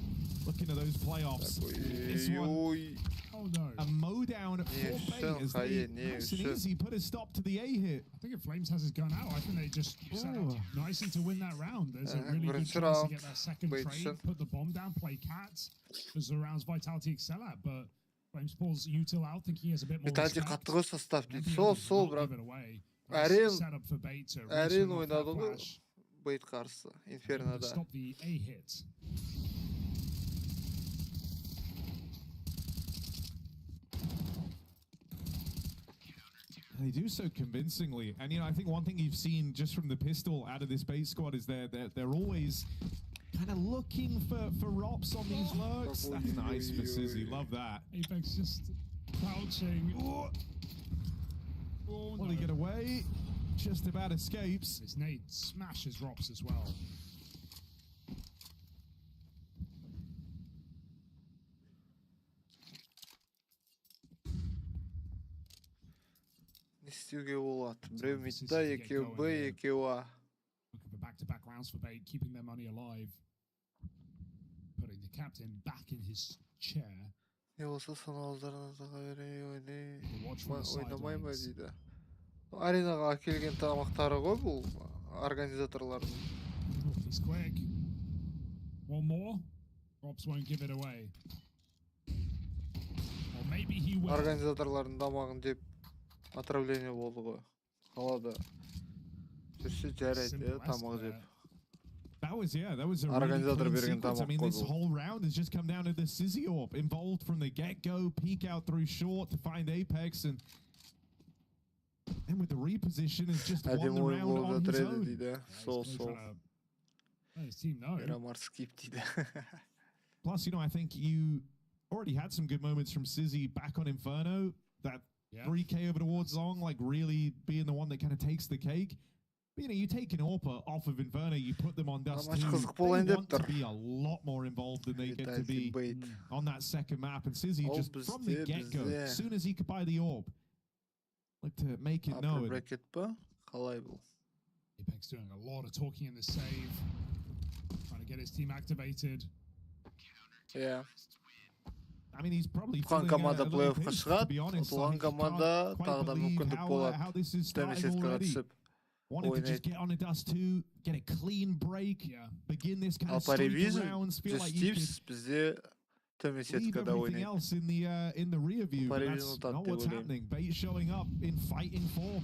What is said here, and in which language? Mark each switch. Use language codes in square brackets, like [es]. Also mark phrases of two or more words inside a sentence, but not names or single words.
[en] Looking at those playoffs, this one, a mowdown for Bay as they nice and easy put a stop to the A hit. I think if Flames has his gun out, I think they just set up nicely to win that round. There's a really good chance to get that second trade, put the bomb down, play cats, because the rounds Vitality excel at, but Flames pulls Util out, thinking he has a bit more respect. [kk] Әрен ойнады ғой Бейт қарсы, Инфернода. [en] They do so convincingly, and you know, I think one thing you've seen just from the pistol out of this base squad is they're always kind of looking for ROPs on these lurks. That's nice for Sizzy, love that. Apex just crouching. Will he get away? Just about escapes. His nade smashes ROPs as well. [kk] істеуге болады. Біреу мидда, екеу Б, екеу А. [en] Looking for back-to-back rounds for Bait, keeping their money alive. Putting the captain back in his chair. [kk] Не болса санауыздарына заға берей, ойнамай ма дейді. Аренаға келген тамақтары ғой бұл организаторлардың. [en] He's quick. One more. ROPs won't give it away. Or maybe he will. [kk] Организаторлардың тамағын деп отравление болды ғой. Қалада. Жүрсе жарайды, тамақ жеп. [en] That was a really [kk] Организатор [en] clean [kk] берген [en] sequence. I mean, [kk] тамақ [en] this [kk] қой бұл. [en] whole round has just come down to the Sizzy AWP, involved from the get-go, peek out through short to find Apex, and with the reposition, is just won [kk] Әдемі [en] the [kk] ойын [en] round [kk] болып [en] on his [kk] жатыр еді [en] own. [kk] дейді. Сол. [en] Let his team know. [kk] Мирамар скип дейді. [en] Plus, you know, I think you already had some good moments from Sizzy back on Inferno. That 3K over towards Zong, like really being the one that kind of takes the cake. But, you know, you take an AWP off of Inferno, you put them on Dust 2. [kk] Maç қызық [en] They [kk] болайын деп [en] want to [kk] тұр. [en] be a lot more involved than they get to be on that second map. And Sizzy [kk] Ол [en] just from the get-go, [kk] бізде. [en] as soon as he could buy the AWP, like to make it Upper known. [kk] bracket па? Қалай бұл? [en] Apex doing a lot of talking in the save, trying to get his team activated. Yeah. I mean, he's probably [kk] Ұтқан [en] feeling [kk] команда [en] a little [kk] плей-оффқа [en] pissed, to [kk] шығады. [en] be honest. [kk] Ұтылған [en] Like, he [kk] команда [en] can't quite [kk] тағы да [en] believe [kk] мүмкіндік болады. [en] how this is [kk] Үстеме [en] starting [kk] сеткаға [en] already. [kk] түсіп [en] Wanted to just [kk] ойнайды. [en] get on a Dust 2, get a clean break, begin this kind [kk] Ал [en] of [kk] по [en] streak of [kk] PVISION [en] rounds, feel [kk] 100 [en] like you could [kk] Thieves бізде төмен [en] leave [kk] сеткада [en] everything [kk] ойнайды. [en] else in the rear view, but [kk] PVISION [en] that's [kk] ұтады [en] not [kk] деп [en] what's [kk] ойлаймын. [en] happening. Bait showing up in fighting form.